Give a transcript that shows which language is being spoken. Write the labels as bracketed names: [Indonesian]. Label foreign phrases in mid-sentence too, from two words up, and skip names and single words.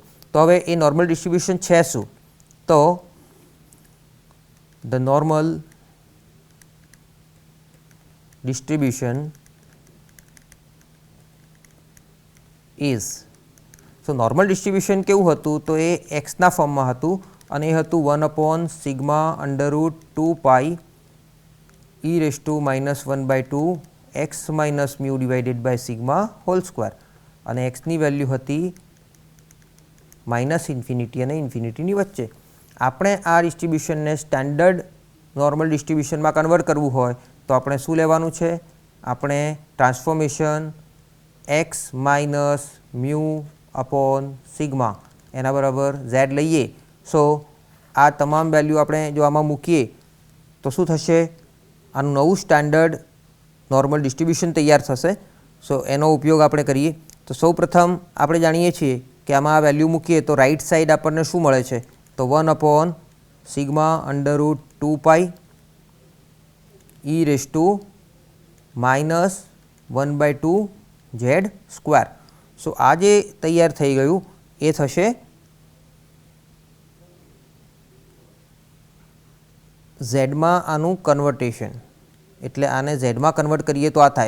[Gujarati] તો હવે એ [English] normal distribution [Gujarati] છે શું? તો [English] the normal distribution is so normal distribution [Gujarati] કેવું હતું તો એ એક્સના ફોર્મમાં હતું અને એ હતું [English] 1/sigma √2π e raised to -1/2 x minus mu divided by sigma whole square [Gujarati] અને એક્સની વેલ્યુ હતી -ઇન્ફિનિટી અને ઇન્ફિનિટીની વચ્ચે. આપણે આ ડિસ્ટ્રીબ્યુશનને [English] standard normal distributionમાં [Gujarati] કન્વર્ટ કરવું હોય તો આપણે શું લેવાનું છે? આપણે [English] transformation x minus mu upon sigma [Gujarati] એના બરાબર ઝેડ લઈએ. સો આ તમામ વેલ્યુ આપણે જો આમાં મૂકીએ તો શું થશે? આનું નવું [English] standard normal distribution [Gujarati] તૈયાર થશે. સો એનો ઉપયોગ આપણે કરીએ તો સૌપ્રથમ આપણે જાણીએ છીએ કે આમાં આ વેલ્યુ મૂકીએ તો [English] right side [Gujarati] આપણને શું મળે છે? [English] તો 1/sigma √2π e raised to -1/2 z square. [Gujarati] સો આ જે તૈયાર થઈ ગયું એ થશે ઝેડમાં આનું કન્વર્ટેશન એટલે આને ઝેડમાં કન્વર્ટ કરીએ તો આ થાય.